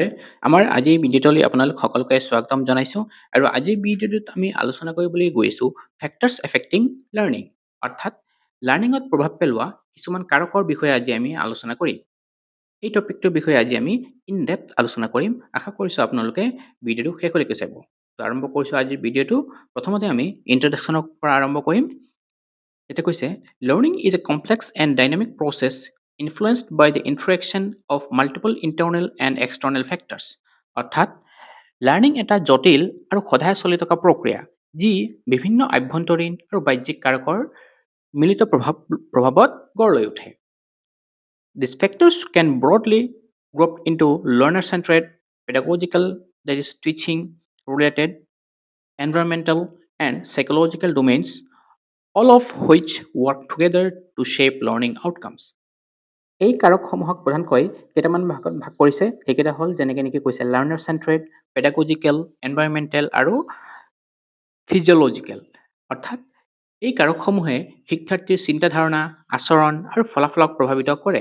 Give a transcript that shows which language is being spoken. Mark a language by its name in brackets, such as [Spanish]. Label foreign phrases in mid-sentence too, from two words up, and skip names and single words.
[Assamese] আমাৰ আজিৰ ভিডিঅ'টোলৈ আপোনালোক সকলোকে স্বাগতম জনাইছোঁ আৰু আজিৰ ভিডিঅ'টোত আমি আলোচনা কৰিবলৈ গৈছোঁ [English] factors affecting learning [Assamese] অৰ্থাৎ লাৰ্ণিঙত প্ৰভাৱ পেলোৱা কিছুমান কাৰকৰ বিষয়ে আজি আমি আলোচনা কৰিম। এই টপিকটোৰ বিষয়ে আজি আমি [English] in depth [Assamese] আলোচনা কৰিম। আশা কৰিছোঁ আপোনালোকে ভিডিঅ'টো শেষলৈকে চাব। তো আৰম্ভ কৰিছোঁ আজিৰ ভিডিঅ'টো। প্ৰথমতে আমি ইন্ট্ৰডাকশ্যনৰ পৰা আৰম্ভ কৰিম। [English] এটা কৈছে learning is a complex and dynamic process influenced by the interaction of multiple internal and external factors [Assamese] অৰ্থাৎ লাৰ্ণিং এটা জটিল আৰু সদায় চলি থকা প্ৰক্ৰিয়া যি বিভিন্ন আভ্যন্তৰীণ আৰু বাহ্যিক কাৰকৰ মিলিত প্ৰভাৱত গঢ় লৈ উঠে। [English] These factors can broadly grouped into learner-centered, pedagogical, that is teaching related, environmental, and psychological domains, all of which work together to shape learning outcomes. [Assamese] এই কাৰকসমূহক প্ৰধানকৈ কেইটামান ভাগত ভাগ কৰিছে। সেইকেইটা হ'ল যেনেকৈ নেকি কৈছে [English] learner centred, [Assamese] পেডাগজিকেল, এনভাইৰনমেণ্টেল আৰু ফিজিঅলজিকেল। অৰ্থাৎ এই কাৰকসমূহে শিক্ষাৰ্থীৰ চিন্তাধাৰণা, আচৰণ আৰু ফলাফলক প্ৰভাৱিত কৰে।